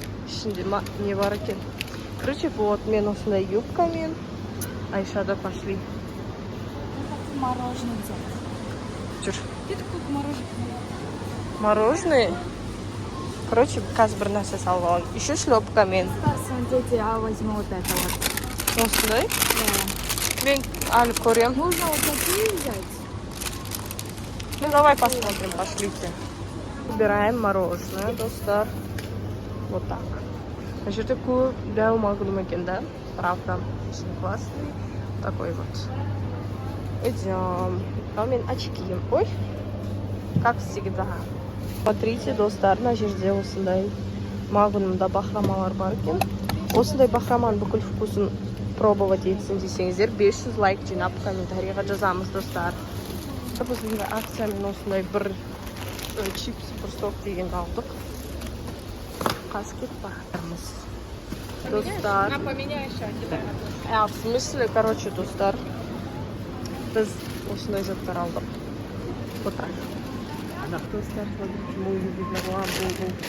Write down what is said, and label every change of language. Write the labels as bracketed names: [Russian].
[Kazakh] Ішінде не бар екен? Короче, вот мен осындай юбкамен. Айшада пошли. [Russian] Мороженое взять. [Kazakh] Жүр. [Russian] Где такое мороженое? Мороженое? [Kazakh] Короче, қазір бір нәрсе салып алайын. Еще шлепкамен. [Russian] Смотрите, я возьму вот это вот. [Kazakh] Осындай? [Russian] Да. [Kazakh] Мен әлі көрем. [Russian] Можно вот такие взять? Ну давай посмотрим, пошлите. Выбираем мороженое, достар. Вот так. Значит, такую [Kazakh] дәу магнум екен, [Russian] да? Правда, очень классный. Такой вот. Идем. А у меня очки. Ой, как всегда. Смотрите, [Kazakh] достар, мына жерде осындай магнумда бахромалар бар екен. Осындай бахроман бүкіл вкусын пробовать етсін десеңіздер 500 лайк жинап комментарийға жазамыз, достар. Біздің акциямен осындай бір чипс, бір сок дегенді алдық. Қазір кетіп барамыз. Достар. [Russian] Поменяй еще. В смысле, короче, достар. [Kazakh] Біз осындай заттар алдық. [Russian] Вот так. Достар, смотрите, мы увидели ламбу.